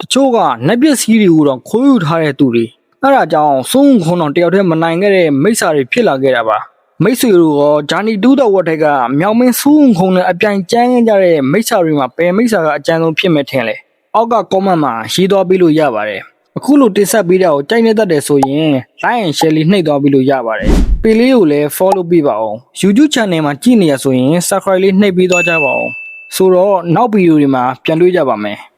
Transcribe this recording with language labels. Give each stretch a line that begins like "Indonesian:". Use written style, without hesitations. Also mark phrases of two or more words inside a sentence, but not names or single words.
Burmese: ချို့ကနက်ပစ္စည်းတွေကိုတော့ခိုးယူထားတဲ့သူတွေအဲ့ဒါကြောင့်စိုးခုံတော်တယောက်တည်းမနိုင်ခဲ့တဲ့မိစ္ဆာတွေဖြစ်လာခဲ့တာပါမိတ်ဆွေတို့ရောဂျာနီတူးတော်ဝတ်ထက်ကမြောင်မင်းစိုးခုံနဲ့အပြိုင်ကျန်းကြတဲ့မိစ္ဆာတွေမှာဘယ်မိစ္ဆာကအကျန်းဆုံးဖြစ်မဲ့ထင်လဲအောက်က comment မှာရေးသွားပေးလို့ရပါတယ်အခုလိုတင်ဆက်ပေးတာကိုကြိုက်နေတတ်တယ်ဆိုရင်
English: like and share
Burmese: လေးနှိပ်သွားပေးလို့ရပါတယ်ပေလေးကိုလည်း follow ပေးပါအောင် YouTube channel မှာကြည့်နေရဆိုရင် subscribe လေးနှိပ်ပေးသွားကြပါအောင်ဆိုတော့နောက်ဗီဒီယိုတွေမှာပြန်တွေ့ကြပါမယ်